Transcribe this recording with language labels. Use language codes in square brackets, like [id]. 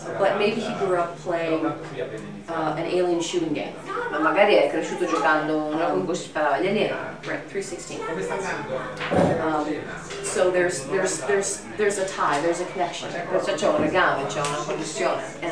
[en] But maybe he grew up playing an alien shooting game. [it] Ma magari è cresciuto giocando un gioco in cui si sparava agli alieni. [en] Right, 316. So there's a tie, there's a connection. [it] Perciò c'è un legame, c'è una connessione.